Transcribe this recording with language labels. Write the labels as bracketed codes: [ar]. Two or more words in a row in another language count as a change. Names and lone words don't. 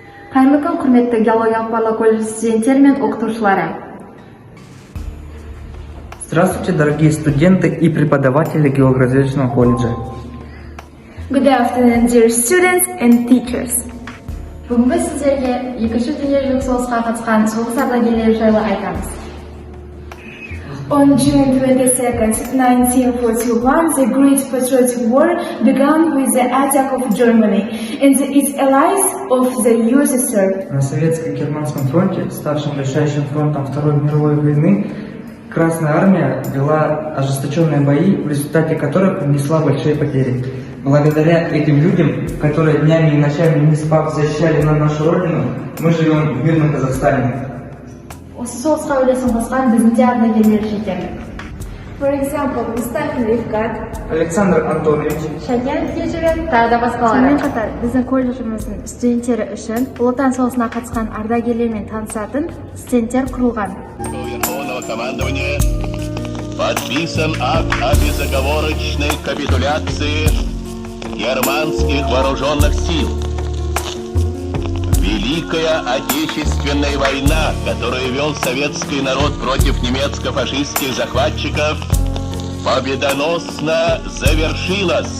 [kk] Кайырлы күн, құрметті геологиялық барлау колледжі студенттері мен оқытушылары. [ru] Здравствуйте, дорогие студенты и преподаватели геологоразведочного колледжа. [en] Good afternoon, dear students and teachers. [kk] Бүгінгі сіздерге екінші дүниежүзілік соғысқа қатысқан соғыс ардагерлері жайлы айтамыз. [en] On June 22nd, 1941, the Great Patriotic War began with the attack of Germany and its allies of the USSR. [ru] На Советско-Германском фронте, старшим решающим фронтом Второй мировой войны, Красная Армия вела ожесточенные бои, в результате которых нанесла большие потери. Благодаря этим людям, которые днями и ночами не спав защищали нам нашу родину, мы живем в мирном Казахстане. [kk] Осы соғысқа үлесін қосқан біздің де ардагерлер жетерлік. [en] For example, [kk] Мұстафин Рифкат, Александр Антонович, Шадиян Кежевен, тағы да басқалары. Сонымен қатар біздің колледжіміздің студенттері үшін Ұлы Отан соғысына қатысқан ардагерлермен танысатын студенттер құрылған. [ru] Верховного командования подписан акт о безоговорочной капитуляции германских вооруженных сил. Великая Отечественная война, которую вел советский народ против немецко-фашистских захватчиков, победоносно завершилась.